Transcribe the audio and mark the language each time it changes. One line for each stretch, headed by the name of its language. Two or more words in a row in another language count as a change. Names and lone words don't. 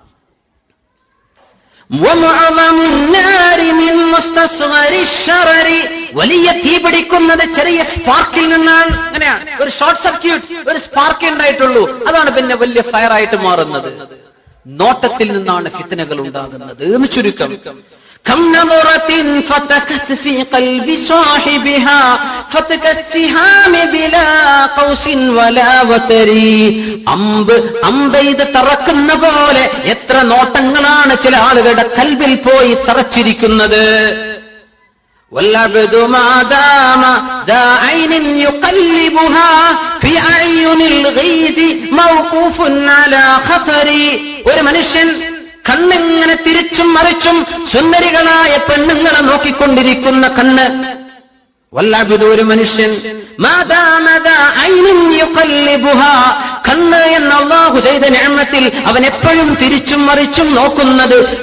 Malayalam: വലിയ തീ പിടിക്കുന്നത് ചെറിയ സ്പാർക്കിൽ നിന്നാണ്. അങ്ങനെയാണ്, ഒരു ഷോർട്ട് സർക്യൂട്ട്, ഒരു സ്പാർക്ക് ഉണ്ടായിട്ടുള്ളൂ, അതാണ് പിന്നെ വലിയ ഫയർ ആയിട്ട് മാറുന്നത്. നോട്ടത്തിൽ നിന്നാണ് ഫിത്നകൾ ഉണ്ടാകുന്നത് എന്ന് ചുരുക്കം.
Arabic: كم نظرة فتكت في قلب صاحبها فتك السهام بلا قوس ولا وتر.
Malayalam: അമ്പെയ്ത് തറക്കുന്ന പോലെ എത്ര നോട്ടങ്ങളാണ് ചില ആളുകളുടെ കൽബിൽ പോയി തറച്ചിരിക്കുന്നത്.
Arabic: والعبد ما دام ذا عين يقلبها في أعين الغيث موقوف على خطر.
Malayalam: ഒരു മനുഷ്യൻ കണ്ണിങ്ങനെ തിരിച്ചും മറിച്ചും സുന്ദരികളായ പെണ്ണുങ്ങളെ നോക്കിക്കൊണ്ടിരിക്കുന്ന കണ്ണ്. വല്ലഅബ്ദു, ഒരു മനുഷ്യൻ, കണ്ണ് എന്ന അല്ലാഹു ചെയ്ത നിഅമത്തിൽ അവൻ എപ്പോഴും തിരിച്ചും മറിച്ചും നോക്കുന്നത്.